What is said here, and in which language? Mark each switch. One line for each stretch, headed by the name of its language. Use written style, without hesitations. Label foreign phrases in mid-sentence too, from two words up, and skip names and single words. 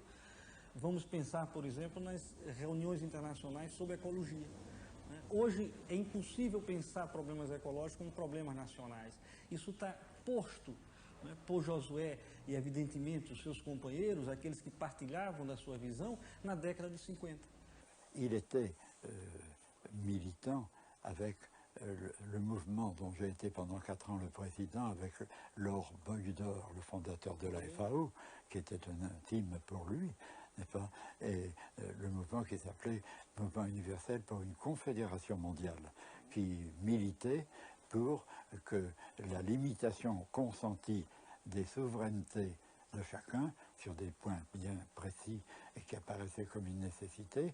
Portuguese: Vamos pensar, por exemplo, nas reuniões internacionais sobre ecologia. Hoje é impossível pensar problemas ecológicos como problemas nacionais. Isso está posto, né, por Josué e, evidentemente, os seus companheiros, aqueles que partilhavam da sua visão, na década de 50.
French: Il était militant avec le mouvement dont j'ai été pendant 4 ans le président avec Laure Beugdor, le fondateur de la FAO, qui était un intime pour lui, n'est-ce pas? Et le mouvement qui s'appelait Mouvement universel pour une confédération mondiale, qui militait pour que la limitation consentie des souverainetés de chacun sur des points bien précis et qui apparaissaient comme une nécessité.